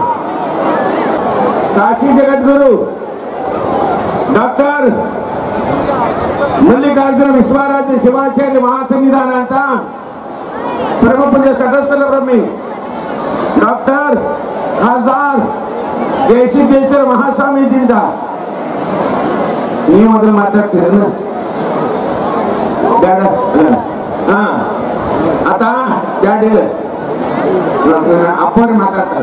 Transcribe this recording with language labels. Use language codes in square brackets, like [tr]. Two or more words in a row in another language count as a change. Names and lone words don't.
[mr] काशी जगद्गुरू डॉक्टर मल्लिकार्जुन विश्वाराध्य शिवाचार्य महासंविधानाचा परमपूज्य सदस्य ब्रह्मी डॉक्टर खासदार जयसिद्धेश्वर महास्वामीजींचा [kn] ನೀವು ಮೊದಲು ಮಾತಾಡ್ತೀರ. [mr] आता आपण ಮಾತಾಡ್ತಾರೆ.